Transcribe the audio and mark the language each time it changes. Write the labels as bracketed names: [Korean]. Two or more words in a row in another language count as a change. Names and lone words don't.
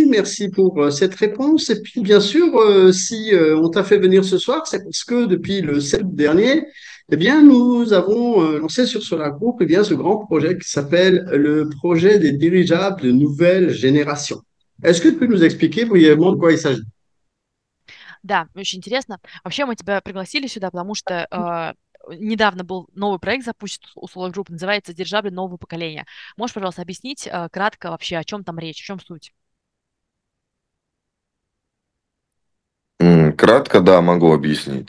[French] Merci pour cette réponse. Et puis, bien sûr, si on t'a fait venir ce soir, c'est parce que depuis le 7 dernier, eh bien, nous avons lancé sur Solar Group, eh bien, ce grand projet qui s'appelle le projet des dirigeables de nouvelle génération. Est-ce que tu peux nous expliquer brièvement de quoi il s'agit? [Russian] Да, очень интересно. Вообще мы тебя пригласили сюда, потому что недавно был новый проект запущен у Solar Group, называется «Дирижабли нового поколения». Можешь, пожалуйста, объяснить кратко вообще, о чем там речь, в чем суть? Кратко, да, могу объяснить.